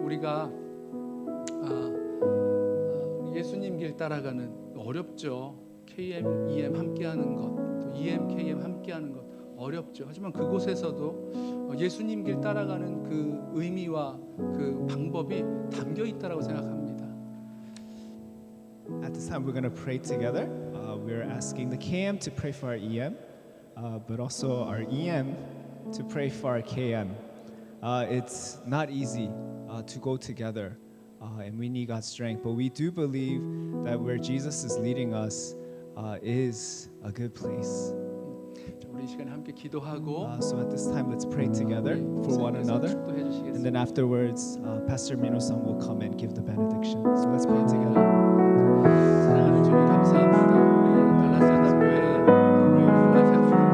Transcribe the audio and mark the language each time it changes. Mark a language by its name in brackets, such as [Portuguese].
[Korean] 우리가 예수님 길 따라가는 어렵죠. KM, EM 함께하는 것, 또 EM, KM 함께하는 것 어렵죠. 하지만 그곳에서도 예수님 길 따라가는 그 의미와 그 방법이 담겨 있다라고 생각합니다. [English] At this time, we're going to pray together. We're asking the KM to pray for our EM, but also our EM to pray for our KM. It's not easy to go together, and we need God's strength. But we do believe that where Jesus is leading us is a good place. [Korean] 우리 이 시간에 함께 기도하고 [English] So at this time, let's pray together for one another. [Korean] 축도해 [English] And [Korean] 주시겠습니다. [English] then afterwards, Pastor Mino-san will come and give the benediction. So let's pray together. [Korean] 사랑하는 주님 감사합니다. 우리 달라스 연합교회 우리 Life and